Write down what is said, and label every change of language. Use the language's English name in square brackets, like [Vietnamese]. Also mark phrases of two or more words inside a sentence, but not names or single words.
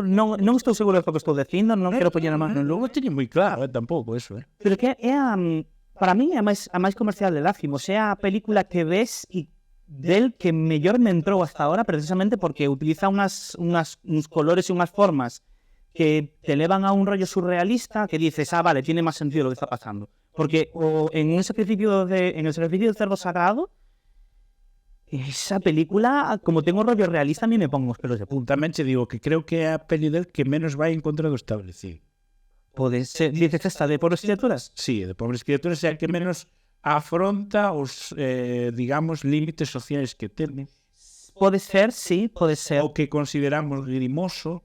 [Galician] Non estou seguro do que estou dicindo, non quero poñer a mano no lugar. Non teño moi claro, tampouco, eso, Pero que é para mí é a máis comercial de Lácimos. É a película que ves e del que mellor me entrou [Spanish] hasta ahora, [Galician] precisamente porque utiliza uns colores e unhas formas que te levan a un rollo surrealista que dices, vale, [Spanish] tiene más sentido lo que está pasando. Porque en el sacrificio del cerdo sagrado, esa película, como tengo rollo realista, a mí me pongo os pelos de punta. [Galician] Tamén che digo que creo que é a peli del que menos vai en contra do establecido. Pode ser, dices esta de pobres criaturas? Sí, de pobres criaturas é a que menos afronta os, digamos, límites sociais que ten. Pode ser, sí, pode ser. O que consideramos grimoso.